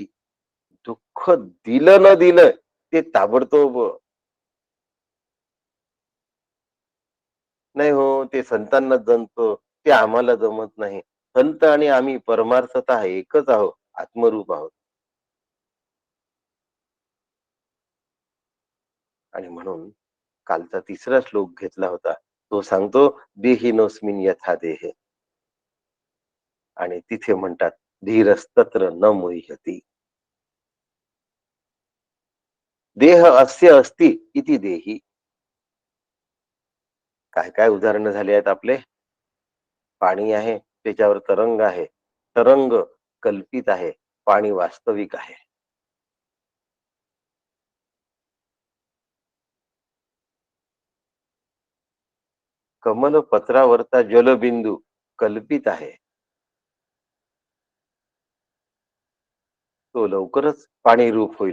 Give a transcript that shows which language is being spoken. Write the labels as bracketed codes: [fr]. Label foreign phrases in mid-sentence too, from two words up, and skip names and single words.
[mr] दुःख दिलं न दिलं ते ताबडतोब नाही हो, ते संतांना जमतं, ते आम्हाला जमत नाही. संत आणि आम्ही परमार्थतः एकच आहोत, आत्मरूप आहोत. आणि म्हणून कालचा तिसरा श्लोक घेतला होता. तो सांगतो, [sa] देहिनोस्मिन यथा देहे. [mr] आणि तिथे म्हणतात, [sa] धीरस्तत्र न मुह्यती. देह अस्य अस्ति इति देही. [mr] काय काय उदाहरणं झाली आहेत आपले. पाणी आहे, त्याच्यावर तरंग आहे. तरंग कल्पित आहे, पाणी वास्तविक आहे. कमलपत्रावरचा जलबिंदू कल्पित आहे, तो लवकरच पाणी रूप होईल.